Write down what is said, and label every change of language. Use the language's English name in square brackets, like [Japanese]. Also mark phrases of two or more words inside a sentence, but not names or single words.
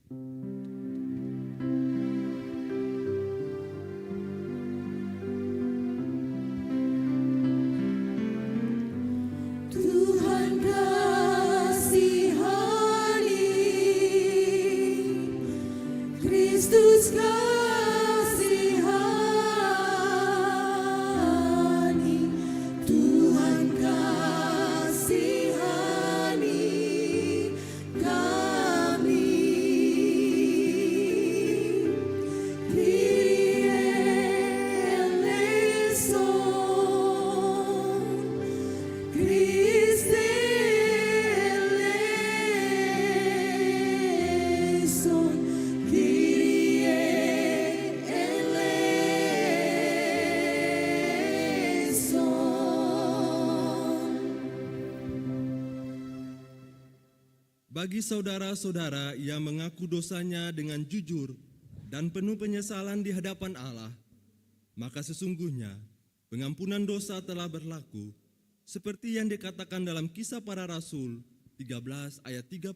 [Indonesian] Tuhan kasihani, Kristus kasihani, Tuhan kasihani kami. [Greek] Κύριε ἐλέησον, Χριστὲ ἐλέησον, Κύριε ἐλέησον. [Indonesian] Bagi saudara-saudara yang mengaku dosanya dengan jujur dan penuh penyesalan di hadapan Allah, maka sesungguhnya pengampunan dosa telah berlaku seperti yang dikatakan dalam Kisah Para Rasul 13 ayat 38.